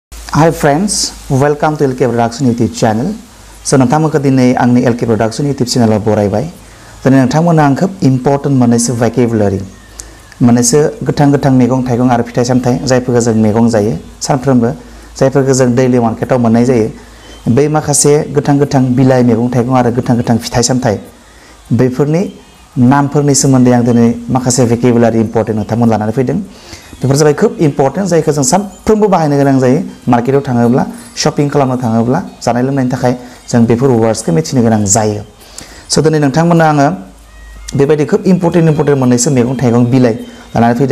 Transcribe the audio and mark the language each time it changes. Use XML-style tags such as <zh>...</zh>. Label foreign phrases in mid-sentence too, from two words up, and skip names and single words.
<en>Hi friends, welcome to LK Production YouTube channel.</en> <brx>So नोंथांमोनखौ दिनै आंनि LK Production YouTube channel आव बरायबाय। दिनै नोंथांमोना आंखौ important मोननैसो vocabulary मोननैसो गोथां मैगं थाइगं आरो फिथाइ सामथाइ जायफोरखौ जों मैगं जायो सानफ्रोमबो जायफोरखौ जों दैलि मार्केटाव मोननाय जायो बै माखासे गोथां बिलाइ मैगं थाइगं आरो गोथां फिथाइ सामथाइ बैफोरनि नामफोरनि सोमोन्दै आं दिनै माखासे</brx> <en>vocabulary important</en> <brx>नोंथांमोन लानानै फैदों। बेफोर जाबाय खोब इम्पर्टेन्ट जायखौ जों सानफ्रोमबो बाहायनो गोनां जायो मार्केटाव थाङोब्ला शपिं खालामनो थाङोब्ला जानाय लोंनायनि थाखाय जों बेफोर वर्ड्सखौ मिथिनो गोनां जायो। स' दिनै नोंथांमोना आङो बेबायदि खोब इम्पर्टेन्ट मोननैसो मैगं थाइगं बिलाइ लानानै फैदों।</brx>